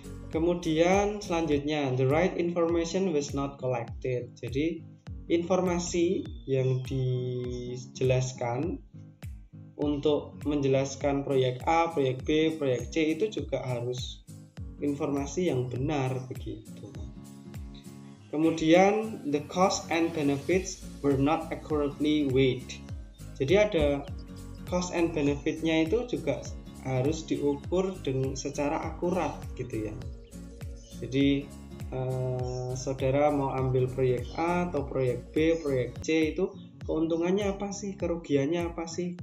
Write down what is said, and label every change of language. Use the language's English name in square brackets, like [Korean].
[Indonesian] Kemudian selanjutnya, [English] the right information was not collected. [Indonesian] Jadi informasi yang dijelaskan untuk menjelaskan proyek A, proyek B, proyek C itu juga harus informasi yang benar begitu. Kemudian [English] the cost and benefits were not accurately weighed. [Indonesian] Jadi ada cost and benefitnya itu juga harus diukur dengan secara akurat gitu ya. Jadi saudara mau ambil proyek A atau proyek B, proyek C itu keuntungannya apa sih, kerugiannya apa sih?